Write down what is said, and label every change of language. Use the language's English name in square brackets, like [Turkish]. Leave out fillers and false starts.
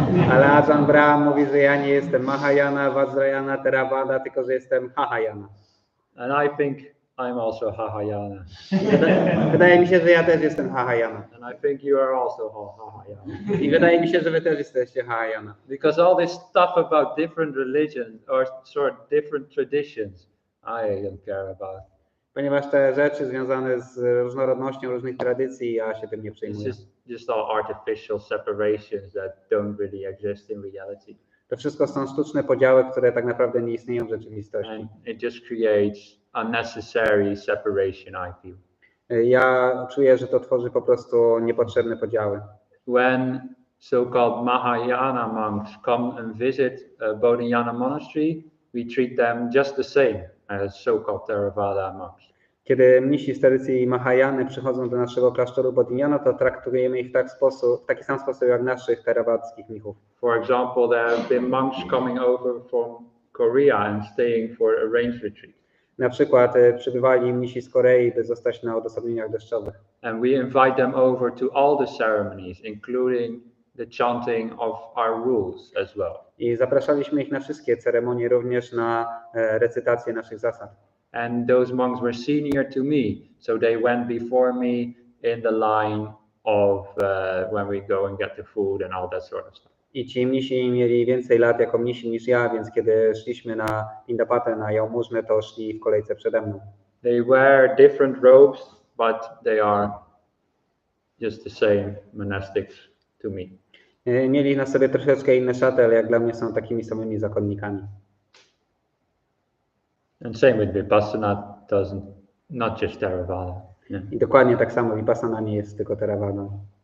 [Polish] Ale Ajahn Brahm mówi, że ja nie jestem Mahayana, Vajrayana, Theravada, tylko że jestem Mahayana. [English] And I think I'm also Mahayana. [Polish] Wydaje mi się, że ja też jestem Mahayana. [English] And I think you are also Mahayana. [Polish] I wydaje mi się, że wy też jesteście Mahayana. [English] Because all this stuff about different religions or different traditions, I don't care about. [Polish] Ponieważ te rzeczy związane z różnorodnością różnych tradycji, ja się tym nie przejmuję. [English] It's just all artificial separations that don't really exist in reality. [Polish] To wszystko są sztuczne podziały, które tak naprawdę nie istnieją w rzeczywistości. [English] And it just creates unnecessary separation, I feel. [Polish] Ja czuję, że to tworzy po prostu niepotrzebne podziały. [English] When so-called Mahayana monks come and visit Bodhinyana monastery, we treat them just the same as so-called Theravada monks. [Polish] Kiedy mnisi z tradycji Mahayany przychodzą do naszego klasztoru Bodhinyana, to traktujemy ich w taki sam sposób jak naszych terawadzkich mnichów. [English] For example, there have been monks coming over from Korea and staying for arranged retreat. [Polish] Na przykład przybywali mnisi z Korei, by zostać na odosobnieniach deszczowych. [English] And we invite them over to all the ceremonies, including the chanting of our rules as well. [Polish] I zapraszaliśmy ich na wszystkie ceremonie, również na recytację naszych zasad. [English] And those monks were senior to me, so they went before me in the line of when we go and get the food and all that sort of stuff. [Polish] I ci mnisi mieli więcej lat jako mnisi niż ja, więc kiedy szliśmy na Indapatę, na jałmużnę, to szli w kolejce przede mną. [English] They wear different robes, but they are just the same monastics to me. [Polish] Mieli na sobie troszeczkę inne szaty, ale jak dla mnie są takimi samymi zakonnikami. [English] And same with Vipassana, not just Theravada. Yeah. [Polish] I dokładnie tak samo Vipassana nie jest tylko Theravadą.